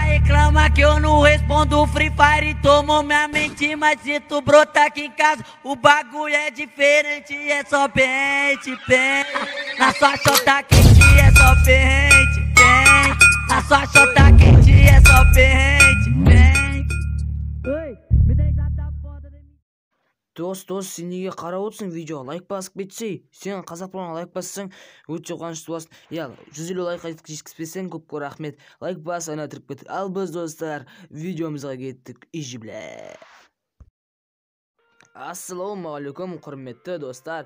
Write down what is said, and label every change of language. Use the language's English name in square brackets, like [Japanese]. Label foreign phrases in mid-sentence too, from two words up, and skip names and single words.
[Portuguese] reclama que eu não respondo Free Fire, tomou minha mente, mas se tu brotar aqui em casa, o bagulho é diferente, é só pente, pente. Na sua chota quente é só pente, pente. Na sua chota quente é só pente, pente. Ой, медализация foda de mim. [Kazakh] Дос, сен неге қарап отырсың видеоға? Лайк басып кетсей. Сен қазақ программаға лайк бассаң, өте қуанышты боласың. 150 лайкқа жеткізбесең көп рахмет. Лайк бас, айналдырып кет. Ал біз достар, видеомызға кеттік. Иже біле. Ассалаумағалейкум, құрметті достар.